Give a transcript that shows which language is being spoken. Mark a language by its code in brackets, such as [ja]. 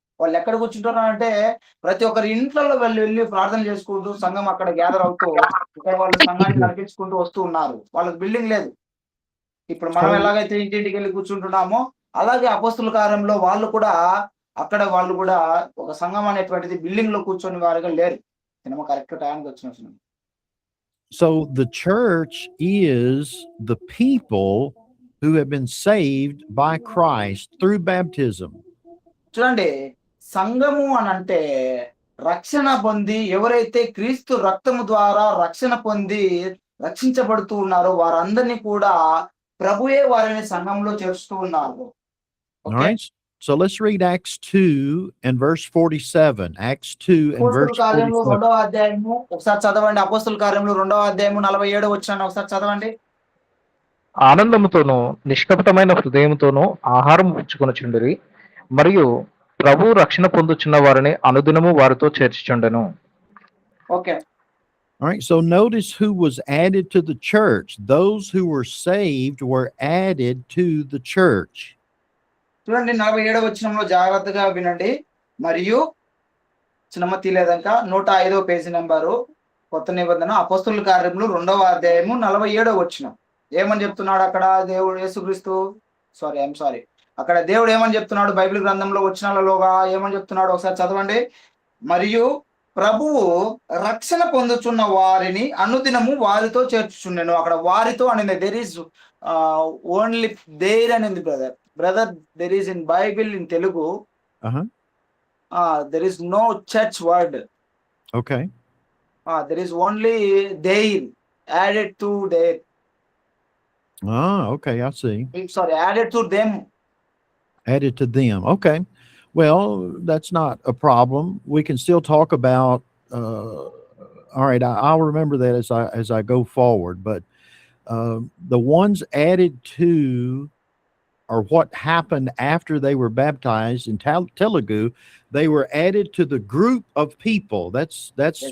[te] వాళ్ళు ఎక్కడ కూర్చుంటున్నారు అంటే ప్రతి ఒక్కరి ఇంట్లో వెళ్ళి ప్రార్థన చేసుకుంటూ సంఘం అక్కడ గ్యాదర్ అవుతూ ఇక్కడ వాళ్ళు సంఘాన్ని నడిపించుకుంటూ వస్తూ ఉన్నారు. వాళ్ళకి బిల్డింగ్ లేదు. ఇప్పుడు మనం ఎలాగైతే ఇంటింటికి వెళ్ళి కూర్చుంటున్నామో అలాగే అపోస్తుల కార్యంలో వాళ్ళు కూడా ఒక సంఘం అనేటువంటిది బిల్డింగ్ లో కూర్చొని వారుగా లేరు. సినిమా కరెక్ట్ టైంకి వచ్చిన. [en] So the church is the people who have been saved by Christ through baptism. [te] చూడండి, సంఘము అని అంటే రక్షణ పొంది ఎవరైతే క్రీస్తు రక్తము ద్వారా రక్షణ పొంది రక్షించబడుతూ ఉన్నారో వారందరినీ కూడా ప్రభువే వారిని సంఘంలో చేర్చుతూ ఉన్నారు. [en] All right. So let's read Acts 2 and verse 47. Acts 2 and verse 47. [te] రెండవ అధ్యాయము ఒకసారి చదవండి. అపోస్తుల కార్యములు 2వ అధ్యాయము 47 వచనాన్ని ఒకసారి చదవండి. ఆనందముతోనూ నిష్కపటమైన హృదయంతోనూ ఆహారం పుచ్చుకొనుచుండిరి, మరియు ప్రభు రక్షణ పొందుచున్న వారిని అనుదినము వారితో చేర్చుచుండెను. [en] Okay. All right. So notice who was added to the church. Those who were saved were added to the church. [te] చూడండి, 47వ వచనంలో జాగ్రత్తగా వినండి. మరియు చిన్నమ్మ తీలేదంక 105వ పేజీ నెంబరు, కొత్త నిబంధన, అపోస్తుల కార్యములు 2వ అధ్యాయము 47వ వచనం. ఏమని చెప్తున్నాడు అక్కడ దేవుడు యేసుక్రీస్తు? అక్కడ దేవుడు ఏమని చెప్తున్నాడు? బైబిల్ గ్రంథంలో వచనాలలోగా ఏమని చెప్తున్నాడు ఒకసారి చదవండి. మరియు ప్రభువు రక్షణ పొందుచున్న వారిని అనుదినము వారితో చేర్చుచుండెను. అక్కడ వారితో అనేది [en] There is only there అనేది brother there is in Bible in Telugu there is no church word. Okay. There is only their added to their. Okay, I see. Added to them. Added to them. Okay. Well, that's not a problem. We can still talk about all right, I'll remember that as I go forward, but the ones added to or what happened after they were baptized in Telugu, they were added to the group of people. That's yes.